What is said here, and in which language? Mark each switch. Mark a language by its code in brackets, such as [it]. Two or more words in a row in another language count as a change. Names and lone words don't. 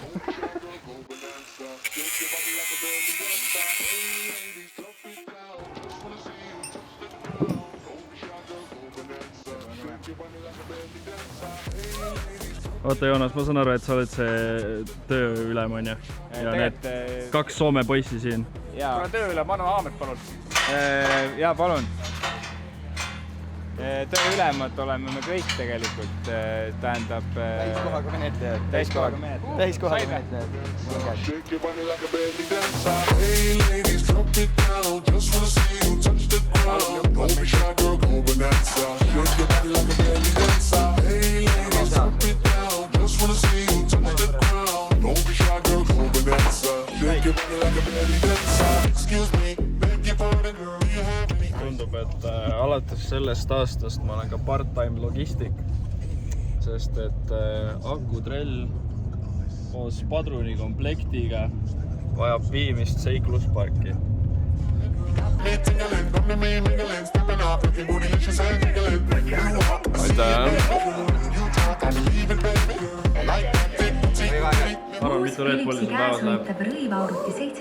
[et] Oota, Joonas, ma saan aru, et sa oled see tööülem, on ju? Ja need 2 Soome poissi siin. Kuna tööülem, ma annan Aamet, palun. Jaa, palun. Tööülemad oleme me kõik tegelikult, tähendab... Täiskohaga menetlejad. Täiskohaga menetlejad. [en] Hey ladies, drop it down. Just wanna see you touch the ground. Don't be shy, girl, go bonanza. Shake your body like a belly dancer. Hey ladies, drop it down. Just wanna see you touch the ground. Don't be shy, girl, go bonanza. Shake your body like a belly dancer. Excuse me, beg your pardon, girl, you have me. [et] Tundub, et alates sellest aastast ma olen ka part-time logistik, sest et akutrell koos padrunikomplektiga vajab viimist seiklusparki. Arvan, mitu Red Bulli sul päevas läheb?